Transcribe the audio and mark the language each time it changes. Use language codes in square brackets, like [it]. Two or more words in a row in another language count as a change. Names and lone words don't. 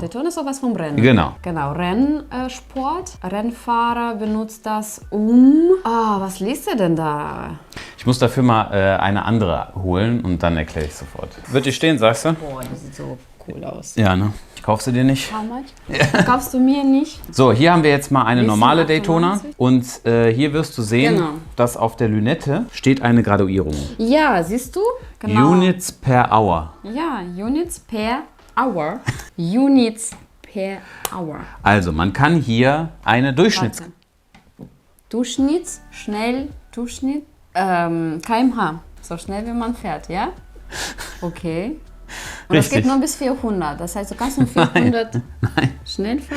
[de] Daytona ist doch was vom Rennen. Genau. Genau, Rennsport. Rennfahrer benutzt das was liest er denn da? Ich muss dafür mal eine andere holen und dann erkläre ich sofort. Wird die stehen, sagst du? Boah, die sieht so cool aus. Ja, ne? Ich kauf sie dir nicht. [en] How much? [de] Kaufst du mir nicht? So, hier haben wir jetzt mal eine Wissen normale 98? Daytona und hier wirst du sehen, Genau. dass auf der Lünette steht eine Graduierung. Ja, siehst du? Genau. [en] Units per Hour. Ja, Units per Hour. Units per Hour. [de] Also, man kann hier eine Warte. Durchschnitt, km/h. So schnell wie man fährt, ja? Okay. Und das Richtig. geht nur bis 400. Das heißt, du kannst nur 400 Nein. schnell fahren?